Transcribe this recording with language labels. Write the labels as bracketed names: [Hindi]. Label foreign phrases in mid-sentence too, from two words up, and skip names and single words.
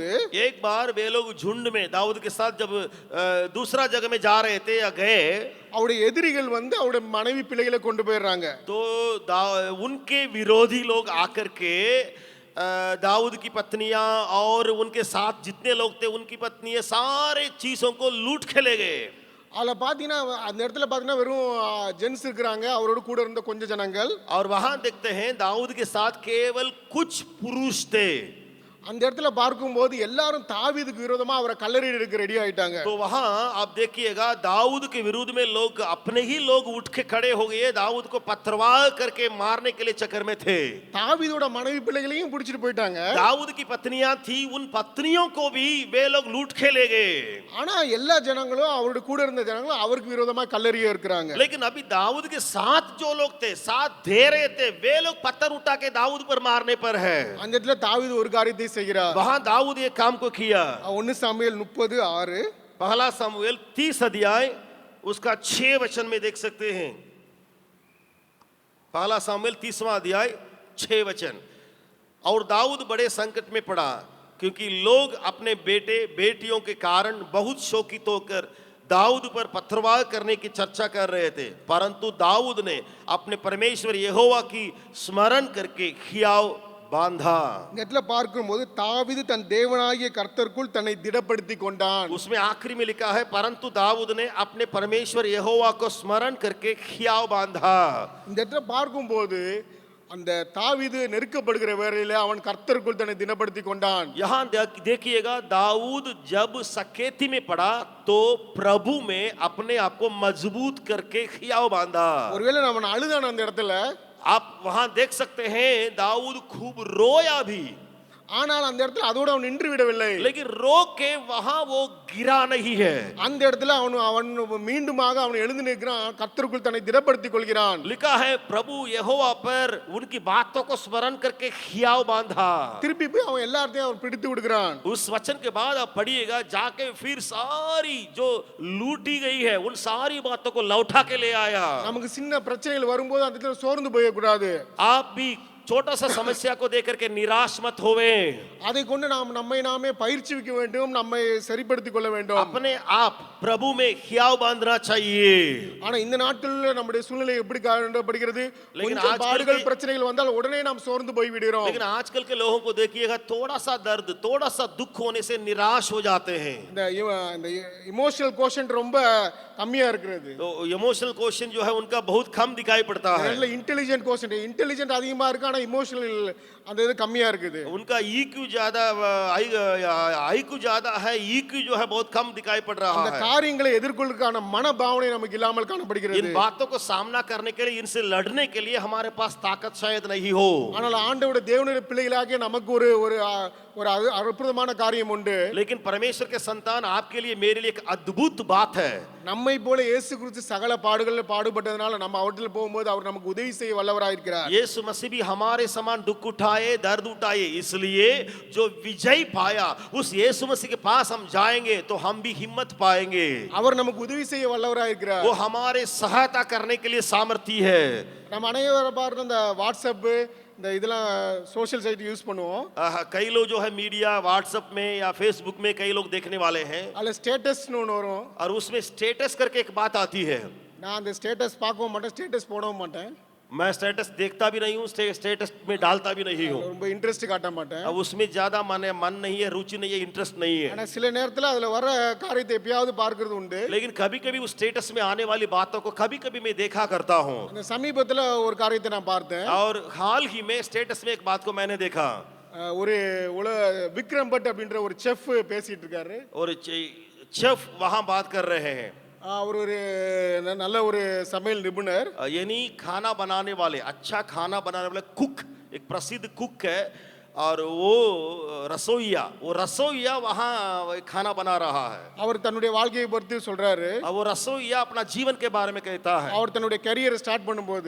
[Hindi] एक बार वे लोग झुंड में दाऊद के साथ जब दूसरा जगह में जा रहे थे या गए, [Tamil] அவருடைய எதிரிகள் அவருடைய மனைவி பிள்ளைகளை கொண்டு போயிடுறாங்க. [Hindi] तो उनके विरोधी लोग आकर के दाऊद की पत्नियां और उनके साथ जितने लोग थे उनकी पत्नियां सारे चीजों को लूट के ले गए। [Tamil] அதுல பாத்தீங்கன்னா அந்த இடத்துல பாத்தீங்கன்னா வெறும் ஜென்ஸ் இருக்கிறாங்க, அவரோட கூட இருந்த கொஞ்ச ஜனங்கள். [Hindi] और वहां देखते हैं दाऊद के साथ केवल कुछ पुरुष थे। [Tamil] அந்த இடத்துல பார்க்கும்போது எல்லாரும் தாவீதுக்கு விரோதமா அவரை கல்லறையிடறதுக்கு ரெடி ஆயிட்டாங்க. [Hindi] तो वहां आप देखिएगा दाऊद के विरुद्ध में लोग अपने ही लोग उठ के खड़े हो गए, दाऊद को पथरवाह करके मारने के लिए चक्कर में थे। [Tamil] தாவீதோட மனைவி பிள்ளைகளையும் பிடிச்சிட்டு போயிட்டாங்க. [Hindi] दाऊद की पत्नियां थी, उन पत्नियों को भी वे लोग लूट के ले गए। [Tamil] ஆனா எல்லா ஜனங்களும் அவரோட கூட இருந்த ஜனங்களும் அவருக்கு விரோதமா கல்லறைய இருக்கிறாங்க. [Hindi] लेकिन अभी दाऊद के साथ जो लोग थे, साथ दे रहे थे, वे लोग पत्थर उठा के दाऊद पर मारने पर है। [Tamil] அந்த இடத்துல தாவீது ஒரு காரியத்தை செய்கிறார். [Hindi] वहां दाऊद ये काम को किया। [Tamil] 1 சாமுவேல் 30:6 [Hindi] पहला सामुएल 30 अध्याय उसका 6 वचन में देख सकते हैं। पहला सामुएल 30वां अध्याय 6 वचन। और दाऊद बड़े संकट में पड़ा, क्योंकि लोग अपने बेटे बेटियों के कारण बहुत शोकित होकर दाऊद पर पथरवाह करने की चर्चा कर रहे थे, परंतु दाऊद ने अपने परमेश्वर यहोवा की स्मरण करके खियाव बांधा। [Tamil] இந்த இடத்துல பார்க்கும்போது தாவீது தன் தேவனாகிய கர்த்தருக்குள் தன்னை திடப்படுத்தி கொண்டான். [Hindi] उसमें आखिरी में लिखा है, परंतु दाऊद ने अपने परमेश्वर यहोवा को स्मरण करके खियाव बांधा। [Tamil] இந்த இடத்துல பார்க்கும்போது அந்த தாவீது நெருக்கப்படுகிற வேளையில அவன் கர்த்தருக்குள் தன்னை திடப்படுத்தி கொண்டான். [Hindi] यहाँ देखिएगा, दाऊद जब सकेती में पड़ा तो प्रभु में अपने आप को मजबूत करके खियाव बांधा। [Tamil] ஒருவேளை அவன் அழுதான அந்த இடத்துல, [Hindi] आप वहां देख सकते हैं दाऊद खूब रोया भी, [Tamil] ஆனால் அந்த இடத்துல அதோட அவன் நின்று விடவில்லை. [Hindi] लेकिन रो के वहां वो गिरा नहीं है। [Tamil] அந்த இடத்துல அவன் மீண்டுமாக அவன் எழுந்து நிற்கிறான், கர்த்தருக்குள் தன்னை திடப்படுத்திக் கொள்கிறான். [Hindi] लिखा है, प्रभु यहोवा पर उनकी बातों को स्मरण करके खियाव बांधा। [Tamil] திருப்பி போய் அவன் எல்லாத்தையும் அவன் பிடித்து விடுகிறான். [Hindi] उस वचन के बाद आप पढ़िएगा, जाके फिर सारी जो लूटी गई है उन सारी बातों को लौटा के ले आया। [Tamil] நமக்கு சின்ன பிரச்சனைகள் வரும்போது அந்த இடத்துல சோர்ந்து போயக்கூடாது. [Hindi] आप भी छोटा सा समस्या को देख करके निराश मत होवे। [Tamil] அதை கொண்டு நாம் நம்மை நாமே பயிற்சிவிக்க வேண்டும், நம்மை சரிப்படுத்திக் கொள்ள வேண்டும். [Hindi] अपने आप प्रभु में खियाव बांधना चाहिए। [Tamil] ஆனா இந்த நாட்களில் நம்முடைய சூழ்நிலை எப்படி காணப்படுகிறது? [Hindi] लेकिन [Tamil] கொஞ்சம் [Hindi] आजकल [Tamil] பாடுகள் [Hindi] के- [Tamil] பிரச்சனைகள் வந்தால் உடனே நாம் சோர்ந்து போய் விடுகிறோம். [Hindi] लेकिन आजकल के लोगों को देखिएगा, थोड़ा सा दर्द, थोड़ा सा दुख होने से निराश हो जाते हैं। [Tamil] இந்த [English] emotional quotient [Tamil] ரொம்ப கம்மியா இருக்கிறது. [Hindi] तो [English] emotional question [Hindi] जो है उनका बहुत कम दिखाई पड़ता है। [Tamil] நல்ல [English] intelligent quotient, [Tamil] இன்டெலிஜென்ட் அதிகமா இருக்கு, ஆனா இமோஷனல் அந்த இது கம்மியா இருக்குது. [Hindi] उनका ईक्यू ज्यादा, आईक्यू ज्यादा है, ईक्यू जो है बहुत कम दिखाई पड़ रहा [Tamil] அந்த [Hindi] है। [Tamil] காரியங்களை எதிர்கொள்ளுக்கான மனபாவனை நமக்கு இல்லாமல் காணப்படுகிறது. [Hindi] इन बातों को सामना करने के लिए, इनसे लड़ने के लिए हमारे पास ताकत शायद नहीं हो। [Tamil] ஆனால் ஆண்டவருடைய தேவனுடைய பிள்ளைகளாகிய நமக்கு ஒரு ஒரு ஒரு அற்புதமான காரியம் உண்டு. [Hindi] लेकिन परमेश्वर के संतान, आपके लिए मेरे लिए एक अद्भुत बात है। [Tamil] நம்மை போல இயேசு கிறிஸ்து சகல பாடுகளில் பாடுபட்டதனால நம்ம அவற்றில் போகும்போது அவர் நமக்கு உதவி செய்ய வல்லவராயிருக்கிறார். [Hindi] यीशु मसीह भी हमारे समान दुख उठाए, दर्द उठाए, इसलिए जो विजय पाया उस यीशु मसीह के पास हम जाएंगे तो हम भी हिम्मत पाएंगे। [Tamil] அவர் நமக்கு உதவி செய்ய வல்லவராயிருக்கிறார். [Hindi] वो हमारे सहायता करने के लिए सामर्थी है। [Tamil] நம்ம அனைவரும் பார்த்து இந்த வாட்ஸ்அப் இந்த இதெல்லாம் [English] social site use [Tamil] பண்ணுவோம். [Hindi] कई लोग जो है मीडिया, व्हाट्सएप में या फेसबुक में कई लोग देखने वाले हैं, [Tamil] அதில் ஸ்டேட்டஸ்னு ஒன்று வரும். [Hindi] और उसमें स्टेटस करके एक बात आती है। [Tamil] நான் அந்த ஸ்டேட்டஸ் பார்க்கவும் மாட்டேன், ஸ்டேட்டஸ் போடவும் மாட்டேன், [Hindi] मैं स्टेटस देखता भी नहीं हूँ, स्टेटस में डालता भी नहीं हूँ। [Tamil] ரொம்ப இன்ட்ரெஸ்ட் காட்ட மாட்டேன். [Hindi] अब उसमें ज्यादा मन नहीं है, रुचि नहीं है, इंटरेस्ट नहीं है। [Tamil] ஆனால் சில நேரத்தில் அதில் வர காரியத்தை எப்பயாவது பார்க்கறது உண்டு. [Hindi] लेकिन कभी कभी उस स्टेटस में आने वाली बातों को कभी कभी मैं देखा करता हूँ। [Tamil] அந்த சமீபத்தில் ஒரு காரியத்தை நான் பார்த்தேன். [Hindi] और हाल ही में स्टेटस में एक बात को मैंने देखा, [Tamil] ஒரு விக்ரம் பட் அப்படின்ற ஒரு செஃப் பேசிட்டு இருக்காரு. [Hindi] और शेफ वहाँ बात कर रहे हैं। [Tamil] அவர் ஒரு நல்ல ஒரு சமையல் நிபுணர். [Hindi] यानी खाना बनाने वाले, अच्छा खाना बनाने वाले कुक, एक प्रसिद्ध कुक है, और वो रसोइया वहाँ खाना बना रहा है। [Tamil] அவர் தன்னுடைய வாழ்க்கையை பற்றி சொல்றாரு. [Hindi] और वो रसोइया अपना जीवन के बारे में कहता है। [Tamil] அவர் தன்னுடைய கரியரை ஸ்டார்ட் பண்ணும்போது